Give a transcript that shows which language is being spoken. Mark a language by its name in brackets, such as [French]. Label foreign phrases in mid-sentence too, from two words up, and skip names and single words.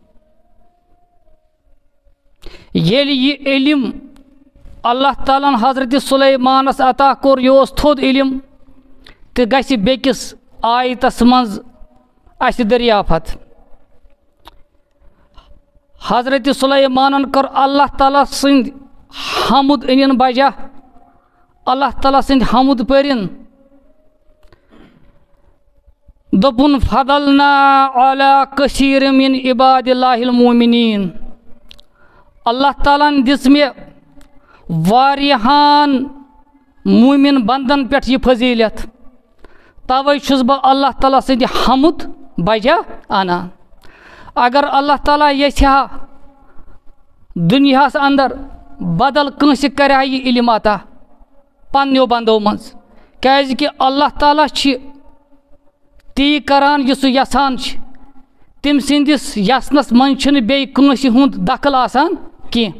[Kashmiri] ییٚلہِ یہِ علم اللہ تعالیٰ ہن حضرت سُلیمانس عطا کوٚر، یہِ اوس تھوٚد علم تہٕ گژھِ بیٚکِس آیتس منٛز اَسہِ دٔریافت۔ حضرت سُلیمانن کٔر اللہ تعالیٰ سٕنٛدۍ حمد أنِن بجا، اللہ تعالیٰ سٕنٛدۍ حمد پٔرِن، دوٚپُن [Arabic] فضلنا علی کثیر من عباد اللہ المؤمنین۔ [Kashmiri] اللہ تعالیٰ ہن دِژ مےٚ واریاہن مومِن بندن پٮ۪ٹھ یہِ فضیٖلت، توے چھُس بہٕ اللہ تعالیٰ سٕنٛدِ حمد بجا انان۔ اگر اللہ تعالیٰ یژھِ ہا دُنیاہس اندر بدل کٲنٛسہِ کرِ ہا یہِ علم عطا پننیو بندو منٛز، کیازِ اللہ تعالیٰ چھِ تی کران یہِ سُہ یژھان چھِ، تٔمۍ سٕنٛدِس یژھنس منٛز چھُنہٕ بیٚیہِ کٲنٛسہِ ہُنٛد دخل آسان کینٛہہ۔